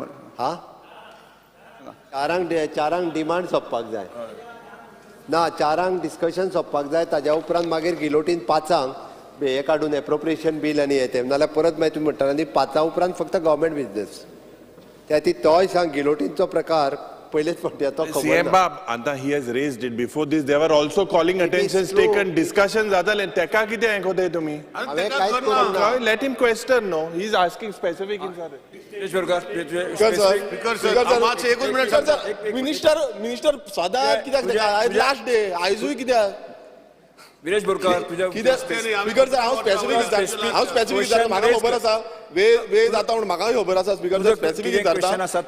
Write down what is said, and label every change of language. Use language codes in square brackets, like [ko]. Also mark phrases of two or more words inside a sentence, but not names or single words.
[kok] हा 4 डिमांड सोंपपाक जाय ना. 4 डिस्कशन सोंपपाक जाय. ताज्या उपरांत मागीर गिलोटीन 5 हे काडून [en] appropriation bill [kok] आनी हे नाल्यार परत मागीर तुमी म्हणटा आनी 5 उपरांत फक्त [en] government business. [kok] त्या ती तोय सांग गिलोटीनचो प्रकार पयलेच फावटी तो [en] CM [kok] बाब आतां [en] he has raised it. Before this there were also calling attentions taken. [kok] Discussion जाताले. तेका कितें हें कोताय तुमी. [en] Let him question. No, he is asking specific [kok] मिनिस्टर सदांच कित्याक [en] last day [kok] आयजूय कित्याक विरेश बोरकार कित्याक [en] speaker sir [kok] हांव स्पेसिफीक विचारता. म्हाका खबर आसा वे जाता म्हणून म्हाकाय खबर आसा [en] speaker sir [kok] स्पेसिफीक विचारता.